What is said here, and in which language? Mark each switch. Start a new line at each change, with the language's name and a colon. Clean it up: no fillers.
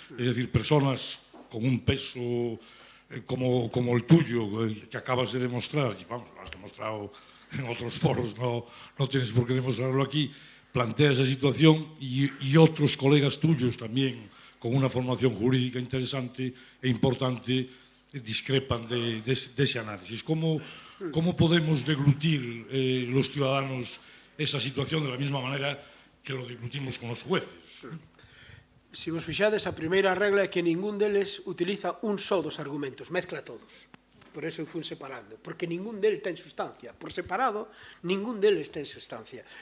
Spanish: Es decir, personas con un peso como el tuyo, que acabas de demostrar, y vamos, lo has demostrado en otros foros, no tienes por qué demostrarlo aquí, plantea esa situación y otros colegas tuyos también con una formación jurídica interesante e importante discrepan de ese análisis. ¿Cómo podemos deglutir los ciudadanos esa situación de la misma manera que lo deglutimos con los jueces?
Galician: Se vos fixades, a primeira regla é que ningún deles utiliza un só dos argumentos, mezcla todos. Por eso eu fui separando, porque ningún deles ten sustancia. Por separado, ningún deles ten sustancia.